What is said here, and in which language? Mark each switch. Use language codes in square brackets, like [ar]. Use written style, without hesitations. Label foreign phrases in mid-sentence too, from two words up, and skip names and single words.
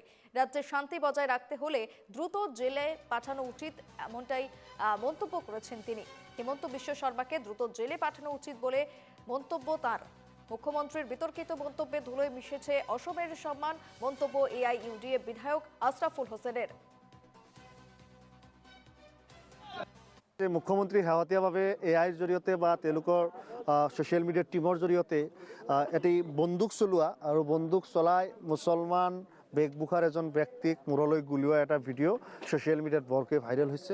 [bn] রাজ্যে শান্তি বজায় রাখতে হলে দ্রুত জেলে পাঠানো উচিত, এমনটাই মন্তব্য করেছেন তিনি। হিমন্ত বিশ্ব শর্মাকে দ্রুত জেলে পাঠানো উচিত বলে মন্তব্য তার। মুখ্যমন্ত্রীর বিতর্কিত মন্তব্যে ধুলোয় মিশেছে অসমের সম্মান, মন্তব্য এআইইউডিএফ বিধায়ক আশরাফুল হোসেনের। [as] মুখ্যমন্ত্ৰী শেহতীয়াভাৱে এআইৰ জৰিয়তে বা তেওঁলোকৰ [en] social media team [as] জৰিয়তে এটি বন্দুক চলোৱা আৰু বন্দুক চলাই মুছলমান বেশভূষাৰ এজন ব্যক্তিক মূৰলৈ গুলিওৱা এটা ভিডিঅ' [en] social media [as] বৰকৈ ভাইৰেল হৈছে।